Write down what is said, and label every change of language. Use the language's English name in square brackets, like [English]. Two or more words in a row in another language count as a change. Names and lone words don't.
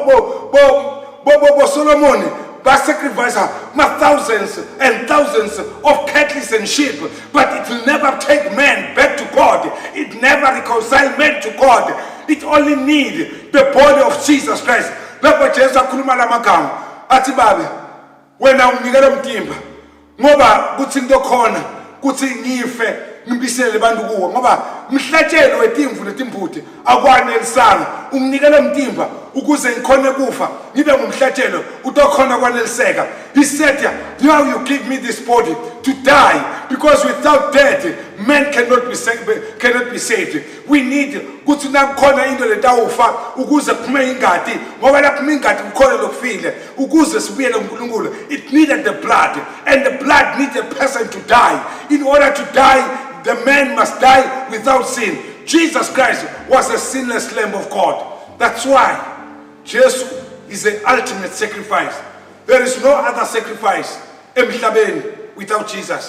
[English] bo Solomon sacrifice thousands and thousands of cattle and sheep, but it will never take man back to God. It never reconcile man to God. It only needs the body of Jesus Christ. [Swati] Lapho Jesu akhuluma lamagama athi babe wena unginikela umtimba ngoba kuthi into khona kuthi ngife ngibisele abantu kuwo ngoba mhlatshelo wetimvu netimbudi akwanelisanga unginikela umtimba ukuze ngikhone kufa ngibe ngumhlatshelo utokhona kwaneliseka. [English] He said, now you give me this body to die, because without death man cannot be saved. We need [Swati] kuthi nakukhona into letawufa ukuze kuphume ingadi ngoba lapho ingadi kukhona lokufile ukuze sibuyele kuNkulunkulu. [English] It needed the blood, and the blood needs a person to die. In order to die, the man must die without sin. Jesus Christ was a sinless Lamb of God. That's why Jesus is the ultimate sacrifice. There is no other sacrifice emhlabeni without Jesus.